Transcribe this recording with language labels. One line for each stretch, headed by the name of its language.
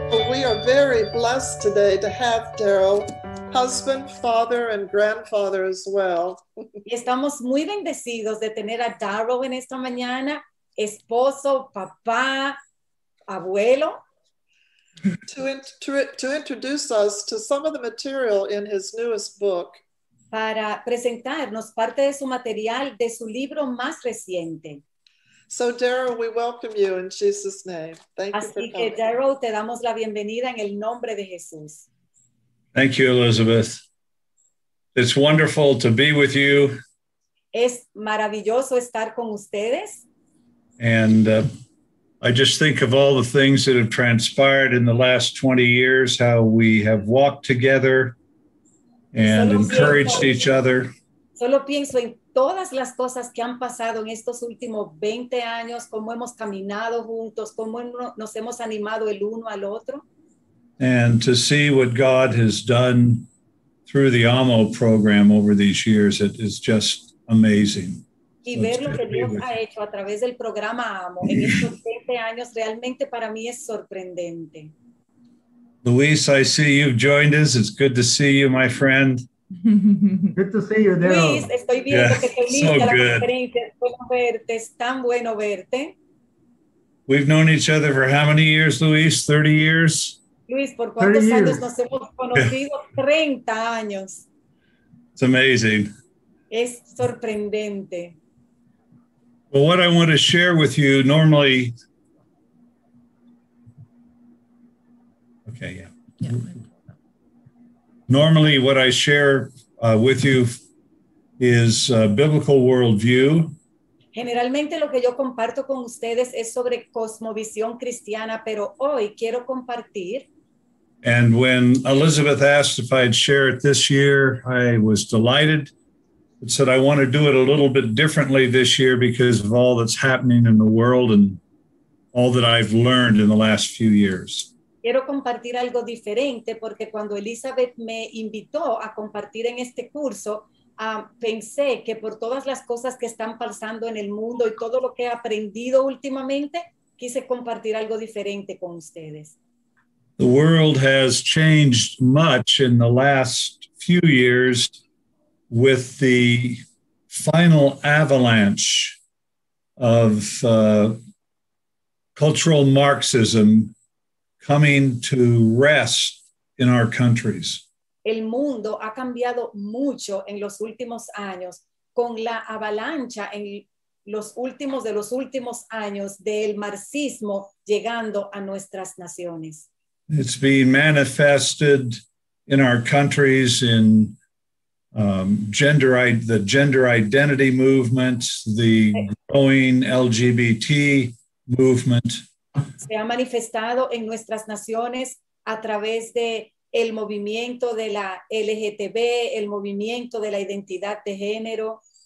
English: We are very blessed today to have Daryl, husband, father, and grandfather as well.
Spanish: Y estamos muy bendecidos de tener a Daryl en esta mañana, esposo, papá, abuelo.
English: To introduce us to some of the material in his newest book.
Spanish: Para presentarnos parte de su material de su libro más reciente.
English: So Daryl, we welcome you in Jesus' name. Thank you for
Spanish: Así que
English: coming.
Spanish: Daryl, te damos la bienvenida en el nombre de Jesús.
English: Thank you, Elizabeth. It's wonderful to be with you.
Spanish: Es maravilloso estar con ustedes.
English: And I just think of all the things that have transpired in the last 20 years, how we have walked together and encouraged each other.
Spanish: Solo pienso en todas las cosas que han pasado en estos últimos 20 años, cómo hemos caminado juntos, cómo nos hemos animado el uno al otro.
English: And to see what God has done through the AMO program over these years, it is just amazing.
Spanish: Y ver lo que Dios ha hecho a través del programa AMO en estos 20 años realmente para mí es sorprendente.
English: Luis, I see you've joined us. It's good to see you, my friend. Good to see you, Daryl.
Spanish: Luis, estoy viendo que te uniste
English: so
Spanish: a la
English: good.
Spanish: conferencia. Es bueno verte, es tan bueno verte.
English: We've known each other for how many years, Luis? 30 years?
Spanish: Luis, ¿por cuántos
English: 30
Spanish: años
English: years.
Spanish: nos hemos conocido? 30 años.
English: It's amazing.
Spanish: Es sorprendente.
English: Well, what I want to share with you normally. Okay, yeah. Normally, what I share with you is biblical worldview.
Spanish: Generalmente lo que yo comparto con ustedes es sobre cosmovisión cristiana, pero hoy quiero compartir.
English: And when Elizabeth asked if I'd share it this year, I was delighted. It said I want to do it a little bit differently this year because of all that's happening in the world and all that I've learned in the last few years.
Spanish: Quiero compartir algo diferente porque cuando Elizabeth me invitó a compartir en este curso, pensé que por todas las cosas que están pasando en el mundo y todo lo que he aprendido últimamente, quise compartir algo diferente con ustedes.
English: The world has changed much in the last few years with the final avalanche of cultural Marxism coming to rest in our countries.
Spanish: El mundo ha cambiado mucho en los últimos años con la avalancha en los últimos años del marxismo llegando a nuestras naciones.
English: It's being manifested in our countries in the gender identity movement, the growing LGBT movement.
Spanish: Se ha manifestado en nuestras naciones a través de el movimiento de la LGTB, el movimiento de la identidad de género.